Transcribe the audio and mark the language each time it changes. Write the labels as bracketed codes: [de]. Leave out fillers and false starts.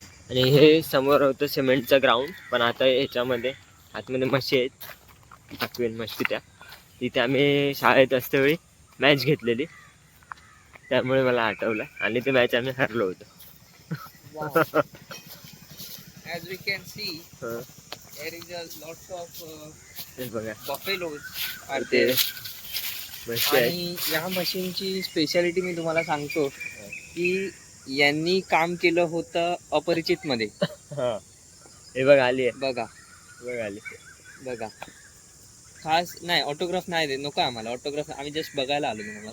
[mr] आणि हे समोर होतं सिमेंटचं ग्राउंड, पण आता ह्याच्यामध्ये आतमध्ये म्हशी आहेत, दाखवेन म्हशी त्या. तिथे आम्ही शाळेत असतेवेळी मॅच घेतलेली, त्यामुळे मला आठवलं. आणि ते मॅच आम्ही हरलो होतो. [en] as we can see there is a lots of [mr] बघा [en] buffaloes are [mr] ते [en] there. [mr] म्हशी आहेत. आणि या मशीनची स्पेशालिटी मी तुम्हाला सांगतो की यांनी काम केलं होतं अपरिचित मध्ये. हा हे बघ आली आहे, बघा बघ आली. बघा, खास नाही ऑटोग्राफ नाही दे, नको आम्हाला ऑटोग्राफ, आम्ही जस्ट बघायला आलो तुम्हाला.